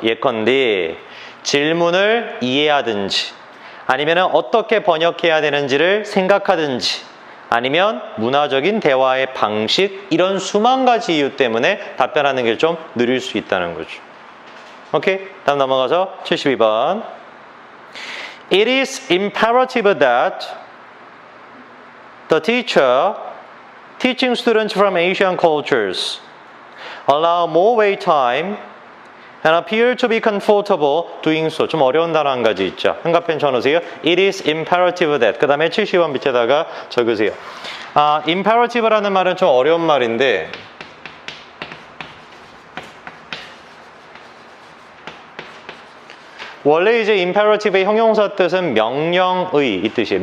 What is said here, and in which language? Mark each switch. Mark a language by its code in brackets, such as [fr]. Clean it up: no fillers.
[ko] 예컨대 질문을 이해하든지 아니면 어떻게 번역해야 되는지를 생각하든지 아니면 문화적인 대화의 방식 이런 수만 가지 이유 때문에 답변하는 게 좀 느릴 수 있다는 거죠. 오케이? 다음 넘어가서 72번. [en] It is imperative that the teacher teaching students from Asian cultures allow more wait time and appear to be comfortable doing so. [ko] 좀 어려운 단어 한 가지 있죠. 한가펜 쳐놓으세요. [en] It is imperative that. [ko] 그 다음에 70번 밑에다가 적으세요. imperative라는 말은 좀 어려운 말인데 원래 이제 imperative의 형용사 뜻은 명령의 이 뜻이에요.